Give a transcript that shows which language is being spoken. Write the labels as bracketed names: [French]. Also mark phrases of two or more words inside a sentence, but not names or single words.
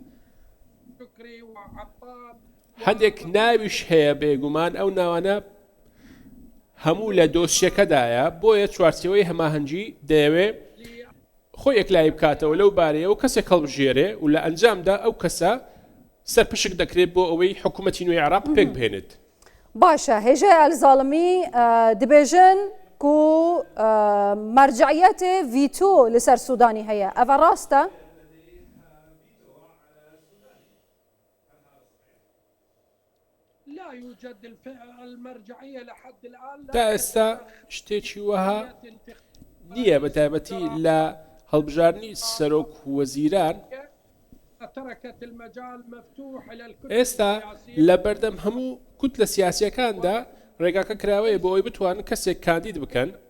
[Central Kurdish] هەندێک ناویش هەیە بێگومان ئەو ناوانە هەموو لە دۆسیەکەدایە بۆیە چوارچێوەی هەماهەنگی دەیەوێت خۆی یەکلای بکاتەوە لەو بارەیە و کەسێک هەڵبژێرێ و لە ئەنجامدا ئەو کەسە سەرپشک دەکرێت بۆ ئەوەی حکوومەتی نوێی عێراق پێک بهێنێت [Kurdish] باشە هێژە ئەلزاڵمی دەبێژن و مرجعیەتێ ڤیتۆ لەسەر سوودانی هەیە ئەڤە ڕاستە؟ [Arabic] لا يوجد المرجعية لحد الآن [Central Kurdish] تا ئێستا شتێکی وەها نییە بە تایبەتی لە هەڵبژاردننی سەرۆک وەزیران ئێستا لە بەردەم هەموو کوت لە سیاسیەکاندا ڕێگاکە کراوەیە بۆ ئەوی بتوانن کەسێک کاندید بکەن